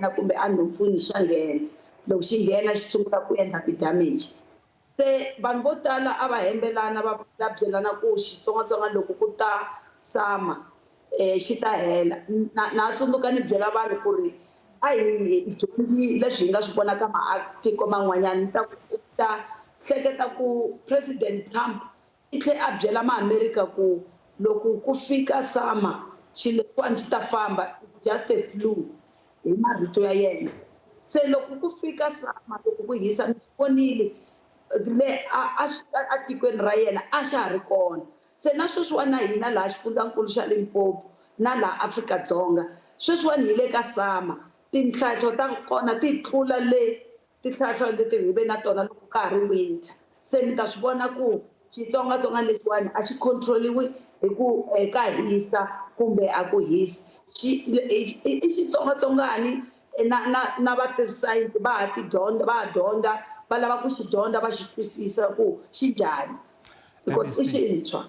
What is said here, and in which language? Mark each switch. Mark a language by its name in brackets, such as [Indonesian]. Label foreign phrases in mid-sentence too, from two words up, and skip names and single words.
[Tsonga] yena kumbe a nhompfuni xa nghena loko xi nghena xi sungula ku endla ti-damage se vanhu vo tala a va hembelana va byelana ku xitsongwatsongwana loko ku ta sama xi ta hela na tsundzuka ni byela vanhu ku ri a hi dyondzi leswi hi nga swi vona ka matiko man'wanyana ta hleketa ku president Trump i tlhe a byela maAmerika ku loko ku fika sama xileswiwani xi ta famba [English] it's just a flu [Tsonga] hi marito ya yena se loko ku fika sama loko ku hisa mi vonile le a tikweni ra yena a xa ha ri kona se na sweswiwani na hina laha xifundzankulu xa Limpopo na laha Afrika-Dzonga sweswiwani hi le ka sama tinhlanhlo ta kona ti tlula le tinhlanhlo leti hi ve na tona loko ka ha ri winter se mi ta swi vona ku xitsongwatsongwana lexiwani a xi control-iwi hi ku ka hisa kumbe a ku hisi i xitsongwatsongwani na va ti-science va ha dyondza va lava ku xi dyondza va xi twisisa ku xi njhani because i xintshwa.